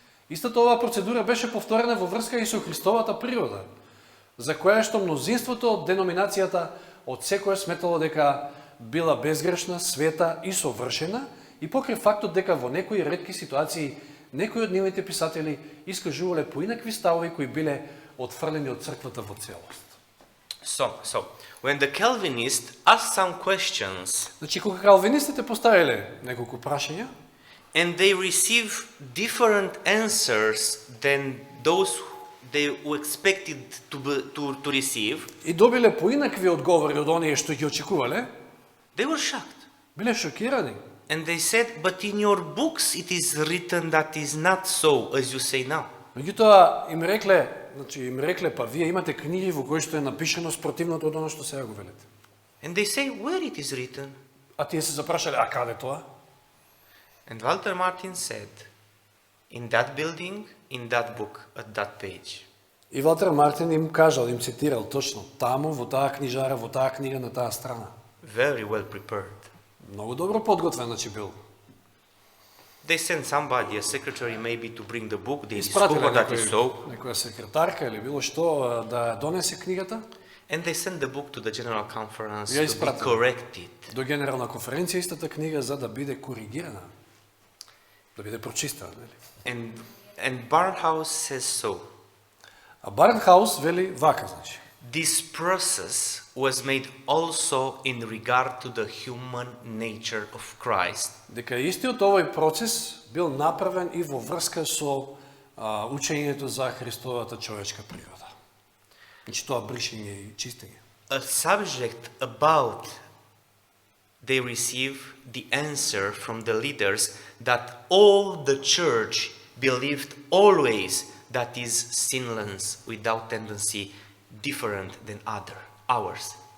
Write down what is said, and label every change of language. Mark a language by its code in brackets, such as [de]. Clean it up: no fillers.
[mk] Истата оваа процедура беше повторена во врска и со Христовата природа, за која што мнозинството од деноминацијата од секоја сметало дека била безгрешна, света и совршена, и покрај фактот дека во некои ретки ситуации некои од нивните писатели искажувале поинакви ставови кои биле отфрлени од црквата во целост. [en] So when the Calvinists asked some questions, [mk] Значи, кога калвинистите поставиле неколку прашања, [en] and they receive different answers than those they expected to receive, [mk] и добиле поинакви одговори од оние што ги очекувале, [en] they were shocked. [mk] биле шокирани. [en] And they said, but in your books it is written that is not so, as you say now. [mk] Меѓутоа им рекле, па вие имате книги во кои што е напишано спротивното од оно што сега го велите. [en] And they say, where it is written? [mk] А тие се запрашале, а каде тоа? [en] And Walter Martin said, in that building, in that book, at that page. [mk] И Валтер Мартин им кажал, им цитирал точно, таму, во таа книжара, во таа книга, на таа страна. [en] Very well prepared. [mk] Многу добро подготвен, значи бил. [en] They sent somebody, a secretary maybe, to bring the book. They [mk] Испратиле [en] discovered that is so. [mk] некоја секретарка или било што да донесе книгата. [en] And they sent the book to the General Conference Я to be [mk] испратил. [en] corrected. [mk] До Генерална конференција истата книга за да биде коригирана. да биде прочистена, нели? [en] And Barnhouse says so. [mk] А Барнхаус вели вака, значи. [en] This process was made also in regard to the human nature of Christ. [mk] Дека истиот овој процес бил направен и во врска со учењето за Христовата човечка природа. Значи тоа бришење и чистење. [en] A subject about they receive the answer from the leaders that all the church believed always that is sinless without tendency different than ours.